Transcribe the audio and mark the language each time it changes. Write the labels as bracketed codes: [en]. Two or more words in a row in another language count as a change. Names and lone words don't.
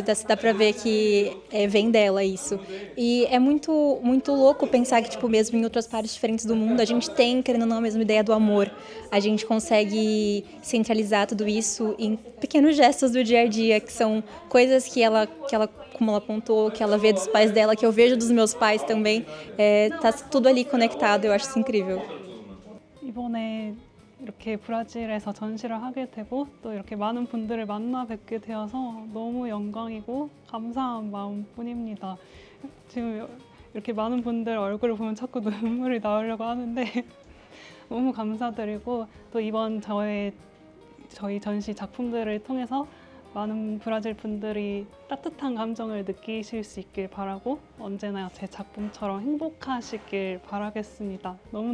[pt] Dá pra ver que vem dela isso. E é muito, muito louco pensar que, tipo, mesmo em outras partes diferentes do mundo, a gente tem, querendo ou não, a mesma ideia do amor. A gente consegue centralizar tudo isso em pequenos gestos do dia a dia, que são coisas que ela como ela apontou, que ela vê dos pais dela, que eu vejo dos meus pais também. Tá tudo ali conectado, eu acho isso incrível. [ko] 이번에 이렇게 브라질에서 전시를 하게 되고 또 이렇게 많은 분들을 만나 뵙게 되어서 너무 영광이고 감사한 마음뿐입니다. 지금 이렇게 많은 분들 얼굴을 보면 자꾸 눈물이 나오려고 하는데 너무 감사드리고 또 이번 저희 전시 작품들을 통해서 많은 브라질 분들이 따뜻한 감정을 느끼실 수 있길 바라고 언제나 제 작품처럼 행복하시길 바라겠습니다.